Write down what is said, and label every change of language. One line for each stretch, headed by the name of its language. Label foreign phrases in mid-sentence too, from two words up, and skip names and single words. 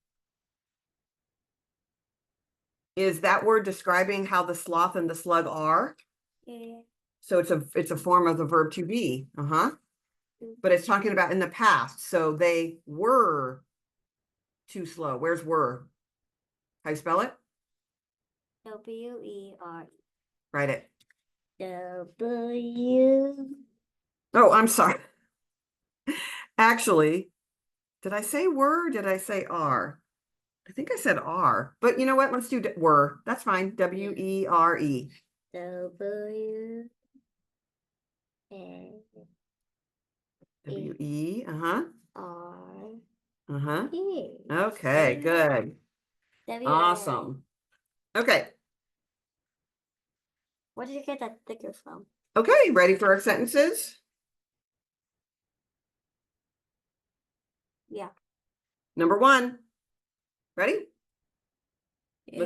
English: Is that word describing how the sloth and the slug are? Yeah. So it's a form of the verb to be. Uh-huh. But it's talking about in the past. So they were too slow. Where's were? How you spell it? W-E-R. Write it. W. Oh, I'm sorry. Actually, did I say were? Did I say are? I think I said are, but you know what? Let's do were. That's fine. W-E-R-E. W. N. W-E, uh-huh. R. Uh-huh. E. Okay, good. W. Awesome. Okay. Where did you get that sticker from? Okay, ready for our sentences? Yeah. Number 1. Ready? Look